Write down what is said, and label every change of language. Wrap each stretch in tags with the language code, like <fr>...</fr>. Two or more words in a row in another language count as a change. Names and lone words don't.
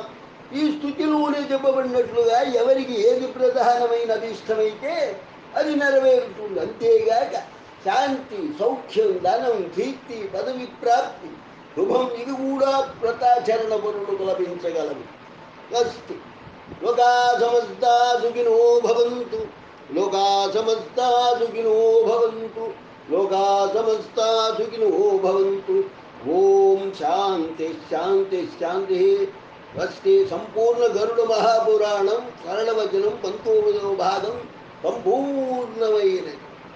<te>ఈ స్థుతిలోనే చెప్పబడినట్లుగా ఎవరికి ఏది ప్రధానమైన అభిష్టమైతే అది నెరవేరుతుంది. అంతేగాక శాంతి, సౌఖ్యం, ధనం, కీర్తి, పదవి ప్రాప్తి, శుభం ఇవి కూడా వ్రతాచరణ పరులకు లభించగలవు.</te> <sa>అస్తు. లోకా సమస్తా సుఖినో భవంతు. లోకా సమస్తా సుఖినో భవంతు. లోకా సమస్తా సుఖినో భవంతు. ఓం శాంతి శాంతి శాంతి. స్వస్తి.</sa> <te>సంపూర్ణ గరుడ మహాపురాణం సరళవచనం 19వ భాగం సంపూర్ణమైనది.</te>